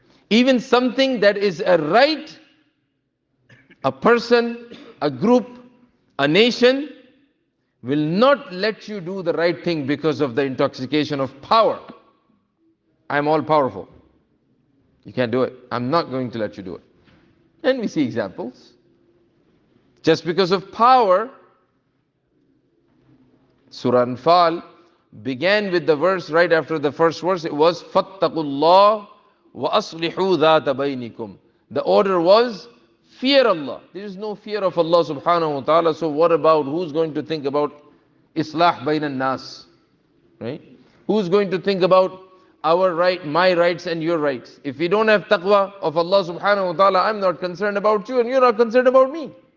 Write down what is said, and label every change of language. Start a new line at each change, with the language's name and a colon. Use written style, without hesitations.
English: Even something that is a right, a person, a group, a nation will not let you do the right thing because of the intoxication of power. I'm all powerful. You can't do it. I'm not going to let you do it. And we see examples. Just because of power, Surah Anfal began with the verse right after the first verse. It was
Arabic: فَاتَّقُوا اللَّهَ وَأَصْلِحُوا ذَاتَ بَيْنِكُمْ.
English: The order was fear Allah. There is no fear of Allah subhanahu wa ta'ala. So what about who's going to think about Islah bayna nas? Right? Who's going to think about our right, my rights and your rights? If we don't have taqwa of Allah subhanahu wa ta'ala, I'm not concerned about you and you're not concerned about me.